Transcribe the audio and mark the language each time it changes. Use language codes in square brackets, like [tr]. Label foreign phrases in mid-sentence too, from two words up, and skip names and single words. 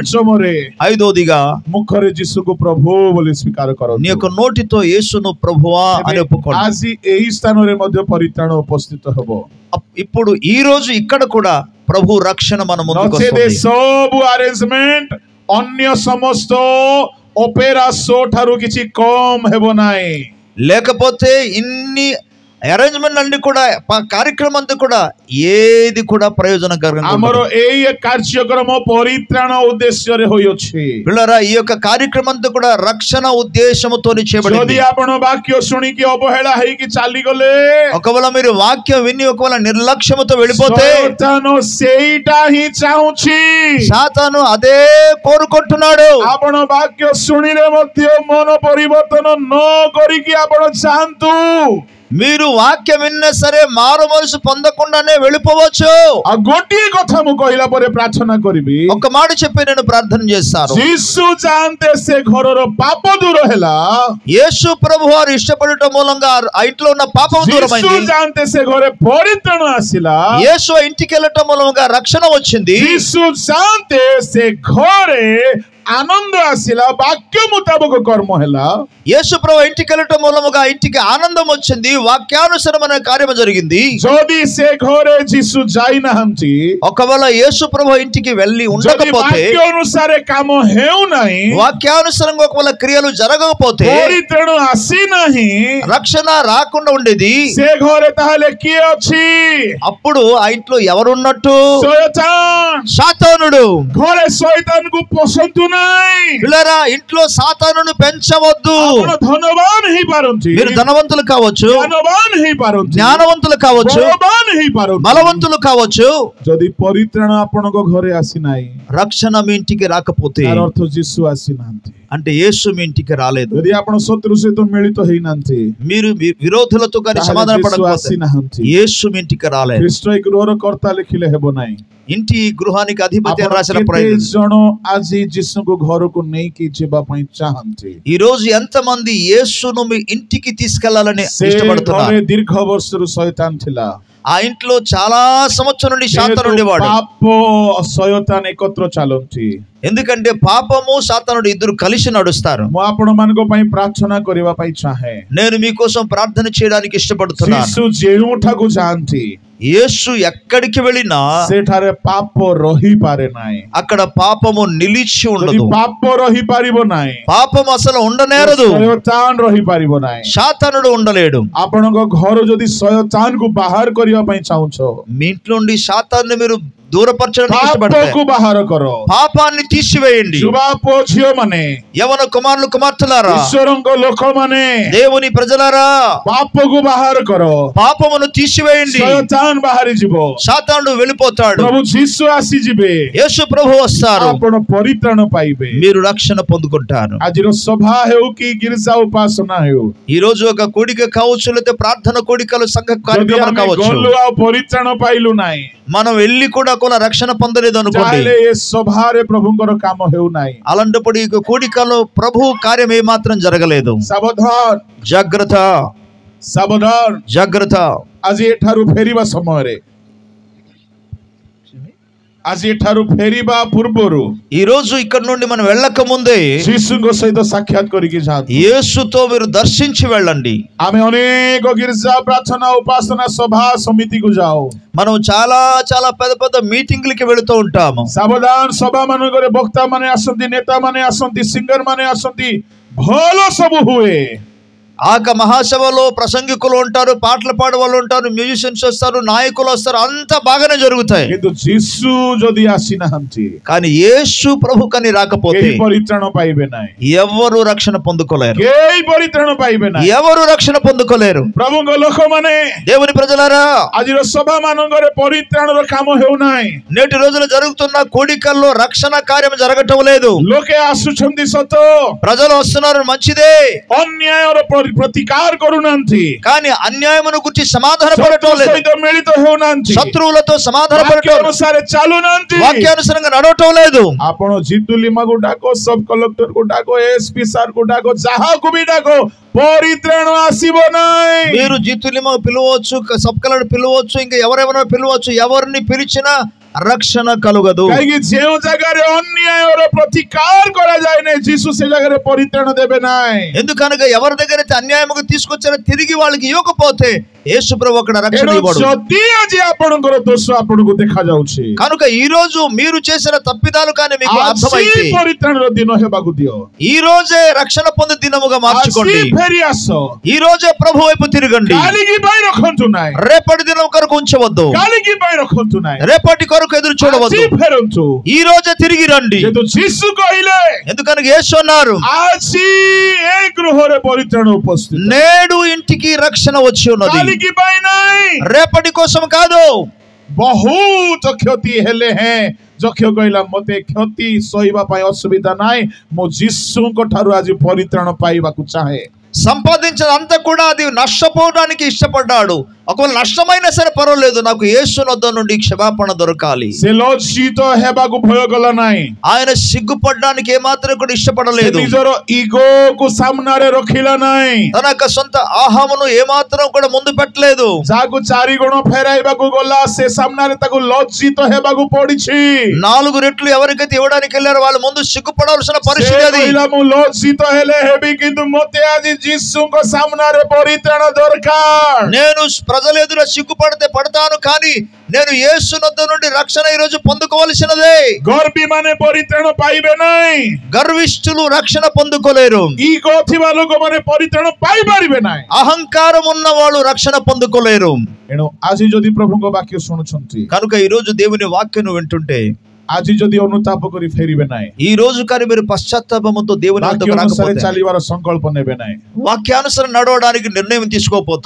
[or] ପଞ୍ଚମରେ, [te] ఐదోదిగా, [or] ମୁଖରେ ଯୀଶୁକୁ ପ୍ରଭୁ ବୋଲି ସ୍ୱୀକାର କରନ୍ତୁ, [te] నీ యొక్క నోటితో యేసును ప్రభువా అని ఒప్పుకోండి. [or] ଆଜି ଏହି ସ୍ଥାନରେ ମଧ୍ୟ ପରିତ୍ରାଣ ଉପସ୍ଥିତ ହେବ, [te] ఇప్పుడు ఈ రోజు ఇక్కడ కూడా ప్రభు రక్షణ మన ముందుకు [or] ନଚେତ [te] వస్తుంది. [or] ସବୁ ଆରେଞ୍ଜମେଣ୍ଟ ଅନ୍ୟ ସମସ୍ତ ଅପେରା ଶୋ ଠାରୁ କିଛି କମ ହେବ ନାହିଁ, [te] లేకపోతే ఇన్ని అరేంజ్మెంట్ అన్ని కూడా కార్యక్రమం అంతా కూడా ఏది కూడా ప్రయోజనకరంగా [or] ଆମର ଏଇ କାର୍ଯ୍ୟକ୍ରମ ପରିତ୍ରାଣ ଉଦ୍ଦେଶ୍ୟରେ ହୋଇଅଛି, [te] పిల్లరా, ఈ యొక్క కార్యక్రమం అంతా కూడా రక్షణ ఉద్దేశముతోని చేయబడింది. [or] ଯଦି ଆପଣ ବାକ୍ୟ ଶୁଣିକି ଅବହେଳା ହେଇକି ଚାଲିଗଲେ, [te] ఒకవేళ మీరు వాక్యం విని ఒకవేళ నిర్లక్ష్యముతో వెళ్ళిపోతే, [or] ଶୈତାନ ସେଇଟା ହିଁ ଚାହୁଁଛି, [te] సాతాను అదే కోరుకుంటున్నాడు. [or] ଆପଣ ବାକ୍ୟ ଶୁଣିଲେ ମଧ୍ୟ ମନ ପରିବର୍ତ୍ତନ ନ କରିକି ଆପଣ ଯାଆନ୍ତୁ, [te] మీరు వాక్యం విన్నా సరే మారు మనసు పొందకుండానే వెళ్ళిపోవచ్చు. [or] ଆଉ ଗୋଟିଏ କଥା ମୁଁ କହିଲା ପରେ ପ୍ରାର୍ଥନା କରିବି, [te] ఒక మాట చెప్పి నేను ప్రార్థన చేస్తాను. [or] ଯୀଶୁ ଚାହାନ୍ତେ ସେ ଘରର ପାପ ଦୂର ହେଲା, [te] యేసు ప్రభు వారు ఇష్టపడటం మూలంగా ఆ ఇంట్లో ఉన్న పాపం [or] ଯୀଶୁ [te] దూరమైంది. [or] ଚାହାନ୍ତେ ସେ ଘରେ ପରିତ୍ରାଣ ଆସିଲା, [te] యేసు ఇంటికి వెళ్ళటం మూలంగా రక్షణ వచ్చింది. [or] ଯୀଶୁ ଚାହାନ୍ତେ ସେ ଘରେ ଆନନ୍ଦ ଆସିଲା, ବାକ୍ୟ ମୁତାବକ କର୍ମ ହେଲା, [te] యేసు ప్రభు ఇంటికి వెళ్ళటం మూలముగా ఇంటికి ఆనందం వచ్చింది, వాక్యానుసారమైన కార్యము జరిగింది. [or] ଯଦି ସେ ଘରେ ଯୀଶୁ ଯାଇନାହାନ୍ତି, [te] ఒకవేళ యేసు ప్రభు ఇంటికి వెళ్ళి [or] ଯଦି [te] ఉండకపోతే, [or] ବାକ୍ୟ ଅନୁସାରେ କାମ ହେଉନାହିଁ, [te] వాక్యానుసారంగా ఒకవేళ క్రియలు జరగకపోతే, [or] ପରିତ୍ରାଣ ଆସିନାହିଁ, [te] రక్షణ రాకుండా ఉండేది. [or] ସେ ଘରେ ତାହେଲେ କିଏ ଅଛି? [te] అప్పుడు ఆ ఇంట్లో ఎవరున్నట్టు? [or] ଶୟତାନ। [te] సాతానుడు. [or] ଘରେ ଶୟତାନକୁ ପଶନ୍ତୁ ନାହିଁ। [te] పిల్లరా, ఇంట్లో సాతానును పెంచవద్దు. [or] ଆପଣ ଧନବାନ ହେଇପାରନ୍ତି, [te] మీరు ధనవంతులు కావచ్చు, [or] ଜ୍ଞାନବାନ ହେଇପାରନ୍ତି, [te] జ్ఞానవంతులు కావచ్చు, [or] ବଳବାନ ହେଇପାରନ୍ତି, [te] బలవంతులు కావచ్చు. [or] ଯଦି ପରିତ୍ରାଣ ଆପଣଙ୍କ ଘରେ ଆସିନାହିଁ, [te] రక్షణ మీ ఇంటికి రాకపోతే [or] ତାର ଅର୍ଥ ଯୀଶୁ ଆସିନାହାନ୍ତି। [te] అంటే యేసు మీ ఇంటికి రాలేదు. [or] ଯଦି ଆପଣ ଶତ୍ରୁ ସହିତ ମିଳିତ ହେଇନାହାନ୍ତି, [te] మీరు విరోధులతో కానీ [or] ତାହେଲେ [te] సమాధాన [or] ଯୀଶୁ [te] పడకపోతే [or] ଆସିନାହାନ୍ତି। [te] యేసు మీ ఇంటికి రాలేదు. [or] ଖ୍ରୀଷ୍ଟ ଏ ଗୃହର କର୍ତ୍ତା ଲେଖିଲେ ହେବ ନାହିଁ। [te] ఇంటి గృహానికి అధిపతి అని [or] ଆପଣ [te] రాసిన [or] କେତେ [te] ప్రయోజనం. [or] ଜଣ ଆଜି ଯୀଶୁଙ୍କୁ ଘରକୁ ନେଇକି ଯିବା ପାଇଁ ଚାହାନ୍ତି? [te] ఈ రోజు ఎంతమంది యేసును మీ ఇంటికి తీసుకెళ్లాలని [or] ସେ [te] ఇష్టపడుతున్నారు? [or] ଘରେ ଦୀର୍ଘ ବର୍ଷରୁ ଶୟତାନ ଥିଲା। [te] ఆ ఇంట్లో చాలా సంవత్సరం నుండి సాతానుడు ఉండేవాడు. [or] ପାପ ଶୟତାନ ଏକତ୍ର ଚାଲନ୍ତି। [te] ఎందుకంటే పాపము సాతానుడు ఇద్దరు కలిసి నడుస్తారు. [or] ମୁଁ ଆପଣମାନଙ୍କ ପାଇଁ ପ୍ରାର୍ଥନା କରିବା ପାଇଁ ଚାହେଁ। [te] నేను మీకోసం ప్రార్థన చేయడానికి ఇష్టపడుతున్నాను. [or] ଯୀଶୁ ଯେଉଁଠାକୁ ଯାଆନ୍ତି, [te] యేసు ఎక్కడికి వెళ్ళినా [or] ସେଠାରେ ପାପ ରହିପାରେ ନାହିଁ। [te] అక్కడ పాపము నిలిచి [or] ଯଦି [te] ఉండదు. [or] ପାପ ରହିପାରିବ ନାହିଁ, [te] పాపం అసలు ఉండనేరదు. [or] ଶୟତାନ ରହିପାରିବ ନାହିଁ। [te] సాతానుడు ఉండలేడు. [or] ଆପଣଙ୍କ ଘର ଯଦି ଶୟତାନକୁ ବାହାର କରିବା ପାଇଁ ଚାହୁଁଛ, [te] మీ ఇంట్లో నుండి సాతాన్ని మీరు దూరపరచడానికి ఇష్టపడతారు. [or] ପାପକୁ ବାହାର କର। [te] పాపాన్ని తీసివేయండి. [or] ଯୁବା ପୁଅ ଝିଅ ମାନେ, [te] యవన కుమారులు కుమార్తెలారా, [or] ଈଶ୍ୱରଙ୍କ ଲୋକମାନେ, [te] దేవుని ప్రజలారా, [or] ପାପକୁ ବାହାର କର। [te] పాపమును తీసివేయండి. [or] ଶୟତାନ ବାହାରି ଯିବ, [te] సాతానుడు వెళ్ళిపోతాడు. [or] ପ୍ରଭୁ ଯୀଶୁ ଆସିଯିବେ, [te] యేసు ప్రభు వస్తారు, [or] ଆପଣ ପରିତ୍ରାଣ ପାଇବେ। [te] మీరు రక్షణ పొందుకుంటారు. [or] ଆଜିର ସଭା ହେଉ କି ଗିର୍ଜା ଉପାସନା ହେଉ, [te] ఈ రోజు ఒక కూడిక కావచ్చు, లేదా ప్రార్థన కూడికలు సంఘ [or] ଯଦି [te] కార్యక్రమాలు [or] ଆମେ [te] కావచ్చు, [or] ଗଲୁ ଆଉ ପରିତ୍ରାଣ ପାଇଲୁ ନାହିଁ, [te] మనం వెళ్ళి కూడా కొల రక్షణ పొందలేదు అనుకోండి, [or] ତାହେଲେ ଏ ସଭାରେ ପ୍ରଭୁଙ୍କର କାମ ହେଉନାହିଁ। [te] అలాంటప్పుడు ఈ కూడికలో ప్రభు కార్యం ఏమాత్రం జరగలేదు. [or] ସାବଧାନ, [te] జాగ్రత్త, [or] ସାବଧାନ। [te] జాగ్రత్త. [or] ଆଜି ଏଠାରୁ ଫେରିବା ସମୟରେ, ଆଜି ଏଠାରୁ ଫେରିବା ପୂର୍ବରୁ [te] ఈ రోజు ఇక్కడ నుండి మనం వెళ్ళక ముందే [or] ଯୀଶୁଙ୍କ ସହିତ ସାକ୍ଷାତ କରିକି ଯାଆନ୍ତୁ। [te] యేసుతో మీరు దర్శించి వెళ్ళండి. [or] ଆମେ ଅନେକ ଗିର୍ଜା ପ୍ରାର୍ଥନା ଉପାସନା ସଭା ସମିତିକୁ ଯାଉ। [te] మనం చాలా చాలా పెద్ద పెద్ద మీటింగ్లకి వెళుతూ ఉంటాము. [or] ସାବଧାନ, ସଭା ମାନଙ୍କରେ ବକ୍ତା ମାନେ ଆସନ୍ତି, ନେତା ମାନେ ଆସନ୍ତି, ସିଙ୍ଗର ମାନେ ଆସନ୍ତି, ଭଲ ସବୁ ହୁଏ। [te] ఆక మహాసభలో ప్రసంగికులు ఉంటారు, పాటలు పాడే వాళ్ళు ఉంటారు, మ్యూజిషియన్స్ వస్తారు, నాయకులు వస్తారు, అంతా బాగానే జరుగుతాయి. [or] କିନ୍ତୁ ଯୀଶୁ ଯଦି ଆସିନାହାନ୍ତି, [te] కానీ యేసు ప్రభు కని రాకపోతే [or] କେହି ପରିତ୍ରାଣ ପାଇବେ ନାହିଁ। [te] ఎవరు రక్షణ పొందుకోలేరు. [or] କେହି ପରିତ୍ରାଣ ପାଇବେ ନାହିଁ। [te] ఎవరు రక్షణ పొందుకోలేరు. [or] ପ୍ରଭୁଙ୍କ ଲୋକମାନେ, [te] దేవుని ప్రజలారా, [or] ଆଜିର ସଭା ମାନଙ୍କରେ ପରିତ୍ରାଣର କାମ ହେଉନାହିଁ। [te] నేటి రోజున జరుగుతున్న కోడికల్లో రక్షణ కార్యం జరగటం లేదు. [or] ଲୋକେ ଆସୁଛନ୍ତି ସତ, [te] ప్రజలు వస్తున్నారు మంచిదే, [or] ଅନ୍ୟାୟର ପ୍ରତିକାର କରୁନାହାନ୍ତି, [te] కానీ అన్యాయమును గురించి సమాధాన పడటం లేదు. [or] ସହିତ ମିଳିତ ହେଉନାହାନ୍ତି, [te] శత్రువులతో సమాధాన [or] ବାକ୍ୟ [te] పడటం, [or] ଅନୁସାରେ ଚାଲୁନାହାନ୍ତି। [te] వాక్యానుసారంగా నడవటం లేదు. [or] ଆପଣ ଜିତୁ ଲିମାକୁ ଡାକ, [en] sub collector [or] ଡାକ, [en] SP sir [or] ଡାକ, ଯାହାକୁ ବି ଡାକ, ପରିତ୍ରାଣ ଆସିବ ନାହିଁ। [te] మీరు జీతులిమ పిలవచ్చు, [en] sub collector [te] పిలవచ్చు, ఇంకా ఎవరెవరో పిలవచ్చు, ఎవరిని పిలిచినా రక్షణ కలుగదు. [or] କାହିଁକି ଯେଉଁ ଜାଗାରେ ଅନ୍ୟାୟର ପ୍ରତିକାର କରାଯାଏ ନାହିଁ, ଯୀଶୁ ସେ ଜାଗାରେ ପରିତ୍ରାଣ ଦେବେ ନାହିଁ। [te] ఎందుకనగా ఎవరి దగ్గర అయితే అన్యాయముగా తీసుకొచ్చారో తిరిగి వాళ్ళకి ఇవ్వకపోతే యేసు ప్రభు అక్కడ రక్షణ ఇవ్వడు. [or] ଯଦି ଆଜି ଆପଣଙ୍କର దోష ଆପଣଙ୍କୁ ଦେଖାଯାଉଛି, [te] కనుక ఈ రోజు మీరు చేసిన తప్పిదాలు కానీ మీకు అర్థమైతే [or] ପରିତ୍ରାଣର ଦିନ ହେବାକୁ ଦିଅ। [te] ఈ రోజే రక్షణ పొందే దినముగా మార్చుకోండి. [or] ଫେରି ଆସ, [te] ఈ రోజే ప్రభు వైపు తిరగండి. [or] କାଲିକି ପାଇଁ ରଖନ୍ତୁ ନାହିଁ, [te] రేపటి దినం కొరకు ఉంచవద్దు, [or] କାଲିକି ପାଇଁ ରଖନ୍ତୁ ନାହିଁ, [te] రేపటి కొరకు ఎదురు చూడవద్దు. [or] ଆଜି ଫେରନ୍ତୁ। [te] ఈ రోజే తిరిగి రండి. [or] ଯେହେତୁ ଯୀଶୁ କହିଲେ, [te] ఎందుకనగా యేసు అన్నారు, [or] ଆଜି ଏ ଗୃହରେ ପରିତ୍ରାଣ ଉପସ୍ଥିତ, [te] నేడు ఇంటికి రక్షణ వచ్చి ఉన్నది, [or] କାଲିକି ପାଇଁ ନାହିଁ। [te] రేపటి కోసం కాదు. [or] ବହୁତ କ୍ଷତି ହେଲେ ହେଁ ଯକ୍ଷ କହିଲା, ମତେ କ୍ଷତି ସହିବା ପାଇଁ ଅସୁବିଧା ନାହିଁ, ମୁଁ ଯୀଶୁଙ୍କ ଠାରୁ ଆଜି ପରିତ୍ରାଣ ପାଇବାକୁ ଚାହେଁ। [te] సంపాదించినంత కూడా అది నష్టపోవడానికి ఇష్టపడ్డాడు. ఒకవేళ నష్టమైనా సరే పర్వాలేదు, నాకు యేసు వద్ద నుండి క్షమాపణ దొరకాలి. [or] ସେ ଲଜ୍ଜିତ ହେବାକୁ ଭୟ କଲା ନାହିଁ. [te] ఆయన సిగ్గుపడడానికి ఏమాత్రం కూడా ఇష్టపడలేదు. [or] ନିଜର ଇଗୋକୁ ସାମ୍ନାରେ ରଖିଲା ନାହିଁ. [te] తన యొక్క సొంత ఆహామును ఏమాత్రం కూడా ముందు పెట్టలేదు. [or] ଯାହାକୁ 4 ଗୁଣ ଫେରାଇବାକୁ ଗଲା ସେ ସାମ୍ନାରେ ତାକୁ ଲଜ୍ଜିତ ହେବାକୁ ପଡିଛି. [te] 4 రెట్లు ఎవరికైతే ఇవ్వడానికి వెళ్ళారో వాళ్ళు ముందు సిగ్గుపడాల్సిన పరిస్థితి అది. [or] ମୁଁ ଲଜ୍ଜିତ ହେଲେ ହେବି, କିନ୍ତୁ ମୋତେ ଆଜି ଯୀଶୁଙ୍କ ସାମ୍ନାରେ ପରିତ୍ରାଣ ଦରକାର. [te] నేను ప్రజల ఎదుట సిగ్గుపడితే పడతాను, కానీ నేను యేసు వద్ద నుండి రక్షణ ఈ రోజు పొందుకోవలసినదే. [or] గర్వీ ମାନେ ପରିତ୍ରାଣ ପାଇବେ ନାହିଁ. [te] గర్విష్ఠులు రక్షణ పొందుకోలేరు. [or] ఈగో ଥିବା ଲୋକମାନେ ପରିତ୍ରାଣ ପାଇପାରିବେ ନାହିଁ. [te] అహంకారం ఉన్న వాళ్ళు రక్షణ పొందుకోలేరు. [or] ଏଣୁ ଆଜି ଯଦି ପ୍ରଭୁଙ୍କ ବାକ୍ୟ ଶୁଣୁଛନ୍ତି, [te] కనుక ఈ రోజు దేవుని వాక్యం వింటుంటే, [or] ଆଜି ଯଦି ଅନୁତାପ କରି ଫେରିବେ ନାହିଁ, [te] ఈ రోజు కానీ మీరు పశ్చాత్తాపంతో దేవుని వద్దకు రాకపోతే, [or] ଚାଲିବାର ସଂକଳ୍ପ ନେବେ ନାହିଁ, [te] వాక్యానుసారం నడవడానికి నిర్ణయం తీసుకోకపోతే